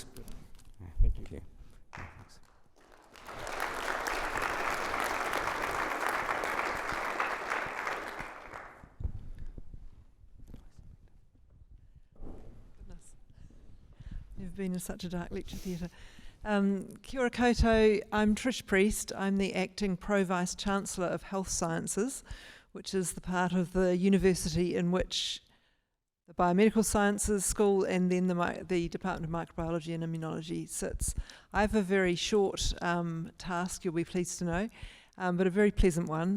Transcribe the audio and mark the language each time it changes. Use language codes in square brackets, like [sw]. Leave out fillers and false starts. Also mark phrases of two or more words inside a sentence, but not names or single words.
[en] Yeah, thank you. Yeah, thanks. Goodness. Never been in such a dark lecture theatre. [mi] Kia ora koutou, [en] I'm Trish Priest. I'm the Acting Pro-Vice-Chancellor of Health Sciences, which is the part of the university in which the Biomedical Sciences School and then the Department of Microbiology and Immunology sits. I have a very short task, you'll be pleased to know, but a very pleasant one.